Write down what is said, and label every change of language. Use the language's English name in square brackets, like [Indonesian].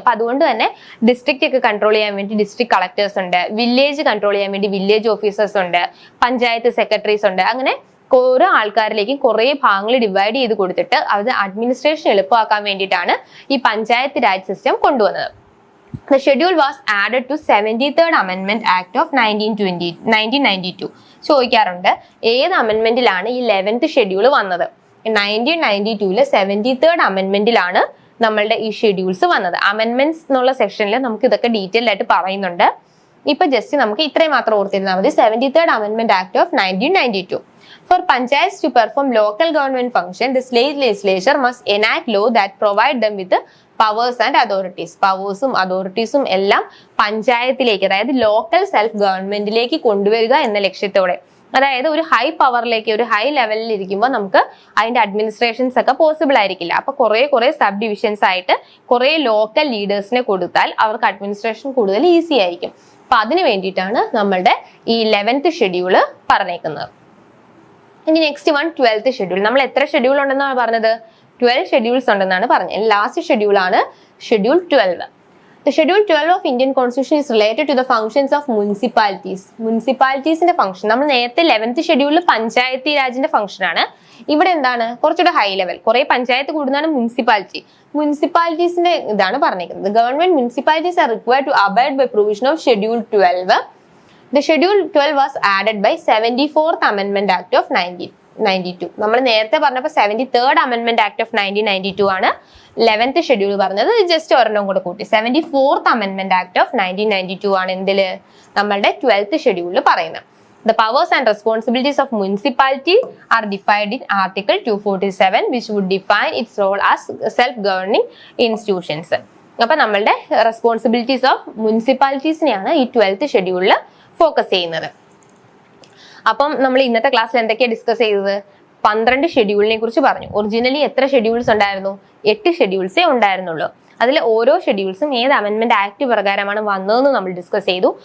[Malayalam] അപ്പൊ അതുകൊണ്ട് തന്നെ ഡിസ്ട്രിക്റ്റ് ഒക്കെ കൺട്രോൾ ചെയ്യാൻ വേണ്ടി ഡിസ്ട്രിക്ട് കളക്ടേഴ്സ് ഉണ്ട്, വില്ലേജ് കൺട്രോൾ ചെയ്യാൻ വേണ്ടി വില്ലേജ് ഓഫീസേഴ്സ് ഉണ്ട്, പഞ്ചായത്ത് സെക്രട്ടറീസ് ഉണ്ട്. അങ്ങനെ ഓരോ ആൾക്കാരിലേക്കും കുറെ ഭാഗങ്ങൾ ഡിവൈഡ് ചെയ്ത് കൊടുത്തിട്ട് അത് അഡ്മിനിസ്ട്രേഷൻ എളുപ്പമാക്കാൻ വേണ്ടിയിട്ടാണ് ഈ പഞ്ചായത്ത് രാജ് സിസ്റ്റം കൊണ്ടുവന്നത്. [English] The schedule was added to 73rd Amendment Act of 1992. [Malayalam] ചോദിക്കാറുണ്ട് ഏത് അമെന്റ്മെന്റിലാണ് ഈ 11th ഷെഡ്യൂൾ വന്നത്? 1992 73rd അമെന്റ്മെന്റിലാണ് നമ്മളുടെ ഈ ഷെഡ്യൂൾസ് വന്നത്. അമെന്റ്മെന്റ്സ് എന്നുള്ള സെക്ഷനിൽ നമുക്ക് ഇതൊക്കെ ഡീറ്റെയിൽ ആയിട്ട് പറയുന്നുണ്ട്. ഇപ്പൊ ജസ്റ്റ് നമുക്ക് ഇത്രയും മാത്രം ഓർത്തിരുന്നാൽ മതി. [English] 73rd Amendment Act of 1992. For panchayats to perform local government function, the state legislature must enact law that provide them with powers and authorities. [Malayalam] പവേഴ്സും അതോറിറ്റീസും എല്ലാം പഞ്ചായത്തിലേക്ക്, അതായത് ലോക്കൽ സെൽഫ് ഗവൺമെന്റിലേക്ക് കൊണ്ടുവരിക എന്ന ലക്ഷ്യത്തോടെ. അതായത് ഒരു ഹൈ പവറിലേക്ക്, ഒരു ഹൈ ലെവലിൽ ഇരിക്കുമ്പോൾ നമുക്ക് അതിന്റെ അഡ്മിനിസ്ട്രേഷൻസ് ഒക്കെ പോസിബിൾ ആയിരിക്കില്ല. അപ്പൊ കുറെ സബ് ഡിവിഷൻസ് ആയിട്ട് കുറെ ലോക്കൽ ലീഡേഴ്സിനെ കൊടുത്താൽ അവർക്ക് അഡ്മിനിസ്ട്രേഷൻ കൂടുതൽ ഈസി ആയിരിക്കും. അപ്പൊ അതിന് വേണ്ടിയിട്ടാണ് നമ്മളുടെ ഈ 11th ഷെഡ്യൂള് പറഞ്ഞേക്കുന്നത്. ഇനി നെക്സ്റ്റ് വൺ 12th ഷെഡ്യൂൾ. നമ്മൾ എത്ര ഷെഡ്യൂൾ ഉണ്ടെന്നാണ് പറഞ്ഞത്? 12 ഷെഡ്യൂൾസ് ഉണ്ടെന്നാണ് പറഞ്ഞത്. ലാസ്റ്റ് ഷെഡ്യൂൾ ആണ് schedule 12. [English] The Schedule 12 of Indian Constitution is related to the functions of municipalities. [Malayalam] മുനിസിപ്പാലിറ്റീസിന്റെ function നമ്മൾ നേരത്തെ 11th ഷെഡ്യൂളിൽ പഞ്ചായത്തി രാജിന്റെ ഫംഗ്ഷൻ ആണ്. ഇവിടെ എന്താണ്? കുറച്ചുകൂടെ ഹൈ ലെവൽ, കുറെ പഞ്ചായത്ത് കൂടുന്നതാണ് മുനിസിപ്പാലിറ്റി. മുനിസിപ്പാലിറ്റീസിന്റെ ഇതാണ് പറഞ്ഞിരിക്കുന്നത്. [English] Government municipalities are required to abide by provision of schedule 12. The Schedule 12 was added by 74th Amendment Act of 1992. [Malayalam] നമ്മൾ നേരത്തെ പറഞ്ഞപ്പോൾ 73rd Amendment Act of 1992 ആണ് 11th ഷെഡ്യൂൾ പറഞ്ഞത്. ജസ്റ്റ് ഒരെണ്ണം കൂടെ കൂട്ടി 74th Amendment Act of 1992 ആണ് എന്തില്? നമ്മളുടെ 12th ഷെഡ്യൂളിൽ പറയുന്നത്. [English] The powers and responsibilities of municipality are defined in Article 247, which would define its role as self-governing institutions. [Malayalam] അപ്പൊ നമ്മളുടെ റെസ്പോൺസിബിലിറ്റീസ് ഓഫ് മുനിസിപ്പാലിറ്റീസിനെയാണ് ഈ 12th ഷെഡ്യൂളിൽ ഫോക്കസ് ചെയ്യുന്നത്. അപ്പം നമ്മൾ ഇന്നത്തെ ക്ലാസ്സിൽ എന്തൊക്കെയാണ് ഡിസ്കസ് ചെയ്തത്? 12 ഷെഡ്യൂളിനെ കുറിച്ച് പറഞ്ഞു. ഒറിജിനലി എത്ര ഷെഡ്യൂൾസ് ഉണ്ടായിരുന്നു? 8 ഷെഡ്യൂൾസേ ഉണ്ടായിരുന്നുള്ളൂ. അതിൽ ഓരോ ഷെഡ്യൂൾസും ഏത് അമെന്റ്മെന്റ് ആക്ട് പ്രകാരമാണ് വന്നതെന്ന് നമ്മൾ ഡിസ്കസ് ചെയ്തു.